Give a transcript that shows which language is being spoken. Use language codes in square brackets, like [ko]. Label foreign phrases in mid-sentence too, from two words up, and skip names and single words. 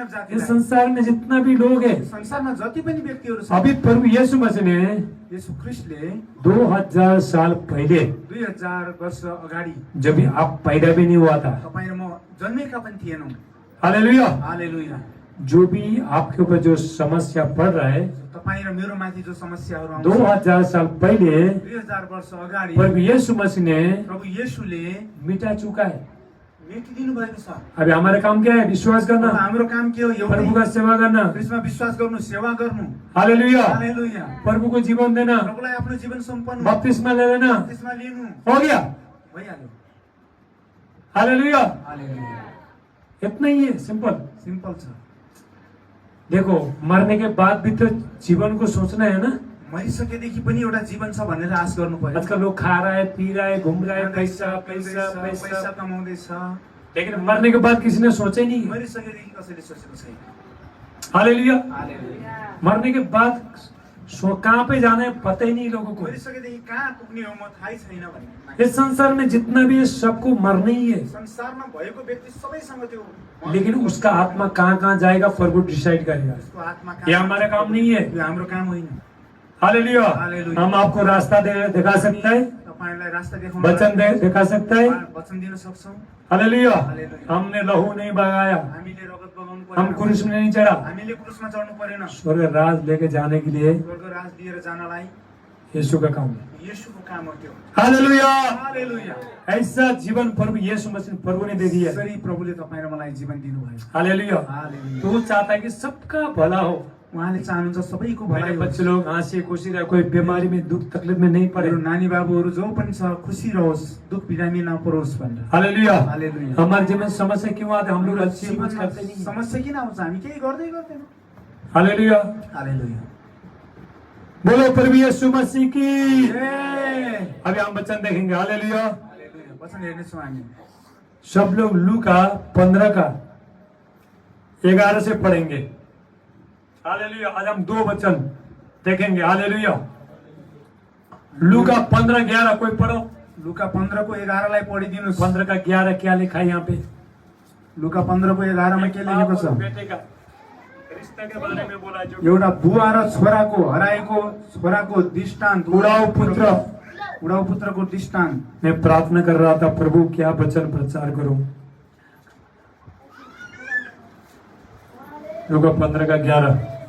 [hi] इस [ne] जातिलाई, [hi] संसार में जितना भी लोग है, [ne] संसारमा जति पनि व्यक्तिहरू छन्, [hi] अभी प्रभु यीशु मसीह ने [ne] येशू ख्रिस्टले [hi] 2000 साल पहले, [ne] 2000 वर्ष अगाडि, [hi] जब आप पैदा भी नहीं हुआ था, [ne] तपाईँ र म जन्मेका पनि थिएनौँ। [hi] हालेलुया, [ne] हालेलुया। [hi] जो भी आपके ऊपर जो समस्या पड़ रहा है, [ne] तपाईँ र मेरो माथि जो समस्याहरू आउँछ, [hi] 2000 साल पहले [ne] 2000 वर्ष अगाडि [hi] प्रभु यीशु मसीह ने [ne] प्रभु येशूले [hi] मिटा चुका है। [ne] मेटिदिनु भएको छ। [hi] अभी हमारा काम क्या है? विश्वास [ne] अब [hi] करना, [ne] हाम्रो काम के हो? [hi] प्रभु का [ne] एउटै [hi] सेवा करना। [ne] ख्रिस्टमा विश्वास गर्नु, सेवा गर्नु। [hi] हालेलुया। [ne] हालेलुया। [hi] प्रभु को जीवन देना, [ne] प्रभुलाई आफ्नो जीवन सम्पन्न [hi] बपतिस्मा ले लेना, [ne] त्यसमा लिनु, [hi] हो गया। [ne] भइहाल्यो। [hi] हालेलुया। [ne] हालेलुया। [hi] इतना ही है, सिंपल। [ne] सिम्पल छ। [hi] देखो, मरने के बाद भी तो जीवन को सोचना है ना। [ne] मरिसकेदेखि पनि एउटा जीवन छ भनेर आश गर्नु पर्यो। [hi] आजकल लोग खा रहा है, पी रहा है, घूम रहा है, पैसा पैसा [ne] पैसा पैसा, कमाउँदैछ। [hi] लेकिन मरने के बाद किसी ने सोचा ही नहीं है। [ne] मरिसकेदेखि कसैले सोचेको छैन। [hi] हालेलुया। [ne] हालेलुया। [hi] मरने के बाद कहाँ पे जाना है पता ही नहीं लोगों को। [ne] मरिसकेदेखि कहाँ पुग्ने हो म थाहै छैन भन्ने। [hi] इस संसार में जितना भी है सबको मरना ही है, [ne] संसारमा भएको व्यक्ति सबैसँग त्यो, [hi] लेकिन उसका आत्मा कहाँ कहाँ जाएगा प्रभु डिसाइड करेगा। [ne] उसको आत्मा [hi] ये हमारा काम नहीं है। [ne] यो हाम्रो काम होइन। [hi] हालेलुया। [ne] हालेलुया। [hi] हम आपको रास्ता दिखा सकता है, [ne] तपाईलाई रास्ता देखाउन, [hi] वचन दिखा सकता है। [ne] वचन दिन सक्छौं। [hi] हालेलुया। [ne] हालेलुया। [hi] हमने लहू नहीं बगाया, [ne] हामीले रगत बगाउनु [hi] हम [ne] पर्दैन। [hi] क्रूस में नहीं चढ़ा। [ne] हामीले क्रुसमा चढ्नु परेन। [hi] स्वर्ग राज लेके जाने के लिए [ne] स्वर्ग राज दिएर जानलाई [hi] यीशु का काम है। [ne] येशूको काम हो त्यो। [hi] हालेलुया। [ne] हालेलुया। [hi] ऐसा जीवन प्रभु यीशु मसीह प्रभु ने दे दिया है। [ne] यसरी प्रभुले तपाईँ र मलाई जीवन दिनुभयो। [hi] हालेलुया। [ne] हालेलुया। [hi] तो वो चाहता है कि सबका भला हो। [ne] उहाँले चाहनुहुन्छ सबैको भलाइ [hi] मेरे [ne] होस्। [hi] बच्चे लोग हंसी खुशी रहे, कोई बीमारी में दुख तकलीफ में नहीं पड़े। [ne] मेरो नानी बाबुहरू जो पनि छ खुसी रहोस्, दुख बिरामी नपरोस् भनेर। [hi] हालेलुया। [ne] हालेलुया। [hi] हमारे जीवन में समस्या क्यों आते? हम लोग [ne] हाम्रो [hi] अच्छी कुछ [ne] जीवनमा [hi] करते नहीं हैं। [ne] समस्या किन आउँछ? हामी केही गर्दै गर्दैनौँ। [hi] हालेलुया। [ne] हालेलुया। [hi] बोलो प्रभु यीशु मसीह की। ए! अभी हम वचन देखेंगे। हालेलुया। [ne] हालेलुया। वचन हेर्नेछौँ हामी। [hi] सब लोग लूका 15 का 11 से पढ़ेंगे। हालेलुया। आज हम 2 वचन देखेंगे। हालेलुया। लूका 15:11 कोई पढ़ो। [ne] लुका 15 को 11 लाई पढिदिनुस्। [hi] 15 का 11 क्या लिखा है यहाँ पे? [ne] लुका 15 को 11 मा के लेखेको [hi] बाप और [ne] छ? [hi] बेटे का रिश्ते के बारे में बोला जो [ne] एउटा बुवा र छोराको हराएको छोराको दृष्टान्त, [hi] उड़ाऊ पुत्र। [ne] उडाउ पुत्रको दृष्टान्त। [hi] मैं प्रार्थना कर रहा था, प्रभु क्या वचन प्रचार करूं। लूका 15 का 11।